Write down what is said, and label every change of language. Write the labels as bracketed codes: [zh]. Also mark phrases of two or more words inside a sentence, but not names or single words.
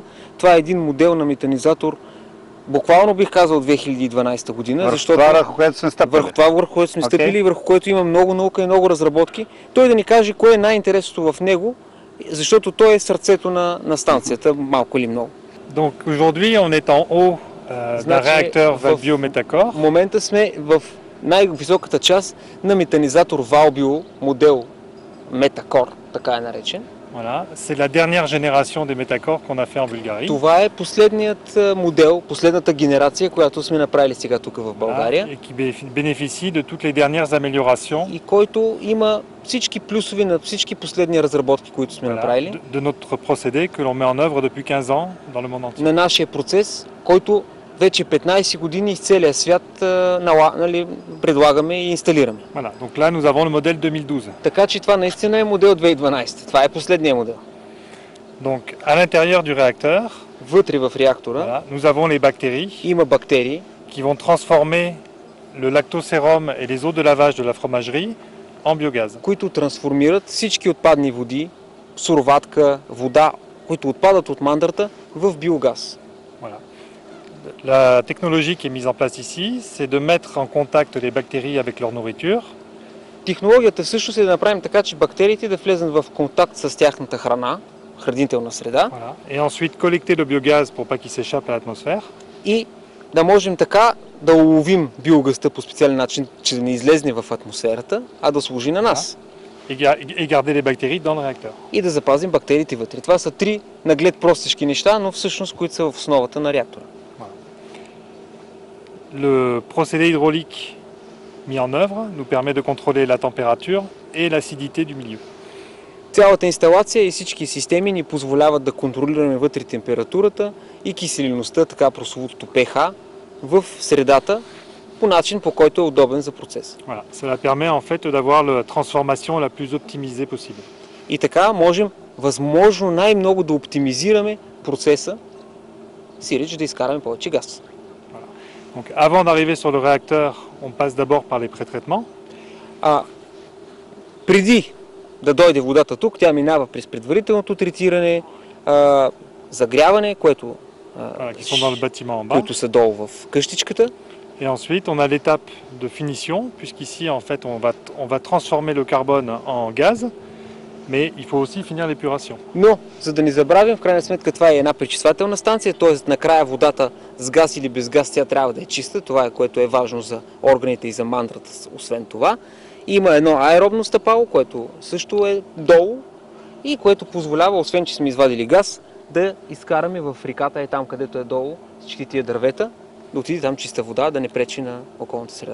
[bg] Това е един модел на метанизатор, буквално бих казал 2012 година. Върху това, върху което сме стъпили. Върху това, върху което сме стъпили и върху което има много наука и много разработки. Той да ни каже кое е най-интересното в него, защото той е сърцето на станцията, малко или много. [fr] Donc aujourd'hui, on est en haut d'un réacteur Valbio Metacor. [bg] В момента сме в най-високата част на метанизатор Valbio модел Metacore, така е наречен. [fr] Voilà, c'est la dernière génération des Métacors qu'on a fait en Bulgarie. [bg] Това е последният модел, последната генерация, която сме направили сега тук в България. [fr] Voilà, et qui bénéficie de toutes les dernières améliorations [bg] И който има всички плюсови на всички последни разработки, които сме направили. [fr] de notre procédé que l'on met en œuvre depuis 15 ans dans le monde entier. [bg] На нашия процес, който вече 15 години из целия свят предлагаме и инсталираме. [fr] Voilà, donc là nous avons le modèle 2012. [bg] Така че това наистина е модел 2012. Това е последния модел. [fr] Donc à l'intérieur du réacteur, [bg] Вътре в реактора [fr] voilà, nous avons les bactéries [bg] има бактерии, [fr] qui vont transformer le lactosérum et les eaux de lavage de la fromagerie en biogaz. [bg] които трансформират всички отпадни води, суроватка, вода, които отпадат от мандрата, в биогаз. [fr] Voilà. La technologie qui est mise en place ici, c'est de mettre en contact les bactéries avec leur nourriture. [bg] Технологията всъщност е да направим така, че бактериите да влезат в контакт с тяхната храна, хранителна среда, [fr] Voilà. Et ensuite collecter le biogaz pour pas qu'il s'échappe à l'atmosphère. [bg] и да можем така да уловим биогазта по специален начин, че да не излезне в атмосферата, а да служи на нас. [fr] Et garder les bactéries dans le réacteur. [bg] И да запазим бактериите вътре. Това са три наглед простички неща, но всъщност които са в основата на реактора. [fr] Le procédé hydraulique mis en œuvre nous permet de contrôler la température et l'acidité du milieu. [bg] Цялата инсталация и всички системи ни позволяват да контролираме вътре температурата и киселеността, така прословутото pH, в средата по начин, по който е удобен за процес. [fr] Voilà. Cela permet en fait d'avoir la transformation la plus optimisée possible. [bg] И така можем възможно най-много да оптимизираме процеса, сиреч да изкараме повече газ. [fr] Donc avant d'arriver sur le réacteur, on passe d'abord par les pré-traitements. [bg] Преди да дойде водата тук, тя минава през предварителното третиране, загряване, което [fr] Qui sont dans le bâtiment en bas. [bg] които са долу в къщичката. [fr] Et ensuite, on a l'étape de finition, puisqu'ici, en fait, on va transformer le carbone en gaz, mais il faut aussi finir l'épuration. [bg] Но, за да не забравим, в крайна сметка това е една пречиствателна станция, т.е. накрая водата с газ или без газ тя трябва да е чиста, това е което е важно за органите и за мандрата, освен това. Има едно аеробно стъпало, което също е долу и което позволява, освен че сме извадили газ, да изкараме в реката, там където е долу, всички тия дървета, да отиде там чиста вода, да не пречи на околната среда.